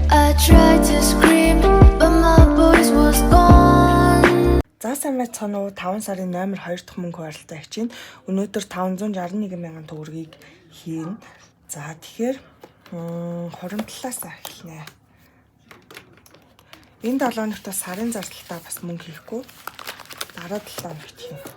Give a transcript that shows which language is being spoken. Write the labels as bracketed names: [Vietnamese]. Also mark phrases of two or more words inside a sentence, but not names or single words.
[English] tried to scream, but my voice was gone. [Mongolian] За сайн байцгаана уу? 5 сарын 8-р 2 дахь мөнгө хуваарлалтаа хичээнэ. Өнөөдөр 561 мянган төгрөгийг хийн. За тэгэхээр хуримтлалаас эхэлнэ. Энэ 7 хоногт сарын зардалтаа бас мөнгө хийхгүй. Дараа 7 хоногт хийн.